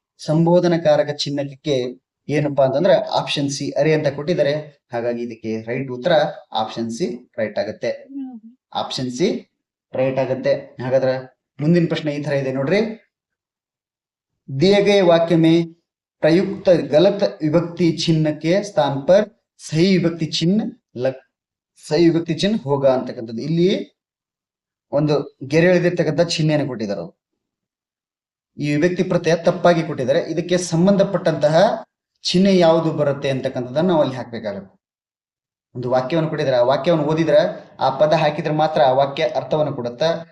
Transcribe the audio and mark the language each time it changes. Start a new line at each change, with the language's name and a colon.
Kannada: ಸಂಬೋಧನಕಾರಕ ಚಿಹ್ನಕ್ಕೆ ಏನಪ್ಪಾ ಅಂತಂದ್ರೆ option C ಅರೆ ಅಂತ ಕೊಟ್ಟಿದ್ದಾರೆ. ಹಾಗಾಗಿ ಇದಕ್ಕೆ ರೈಟ್ ಉತ್ತರ ಆಪ್ಷನ್ ಸಿ ರೈಟ್ ಆಗುತ್ತೆ, ಆಪ್ಷನ್ ಸಿ ರೈಟ್ ಆಗುತ್ತೆ. ಹಾಗಾದ್ರೆ ಮುಂದಿನ ಪ್ರಶ್ನೆ ಈ ತರ ಇದೆ ನೋಡ್ರಿ.
Hindi: दिए गए वाक्य में प्रयुक्त गलत विभक्ति चिन्ह के स्थान पर सही विभक्ति चिन्ह होगा
Kannada: ಅಂತಕ್ಕಂಥದ್ದು. ಇಲ್ಲಿ ಒಂದು ಗೆರೆ ಎಳೆದಿರ್ತಕ್ಕಂಥ ಚಿಹ್ನೆಯನ್ನು ಕೊಟ್ಟಿದ್ದಾರೆ. ಈ ವಿಭಕ್ತಿ ಪ್ರತ್ಯಯ ತಪ್ಪಾಗಿ ಕೊಟ್ಟಿದ್ದಾರೆ. ಇದಕ್ಕೆ ಸಂಬಂಧಪಟ್ಟಂತಹ ಚಿಹ್ನೆ ಯಾವುದು ಬರುತ್ತೆ ಅಂತಕ್ಕಂಥದ್ದನ್ನ ನಾವು ಅಲ್ಲಿ ಹಾಕ್ಬೇಕಾಗುತ್ತೆ. ಒಂದು ವಾಕ್ಯವನ್ನು ಕೊಟ್ಟಿದ್ರೆ ಆ ವಾಕ್ಯವನ್ನು ಓದಿದ್ರೆ ಆ ಪದ ಹಾಕಿದ್ರೆ ಮಾತ್ರ ಆ ವಾಕ್ಯ ಅರ್ಥವನ್ನು ಕೊಡುತ್ತಾ.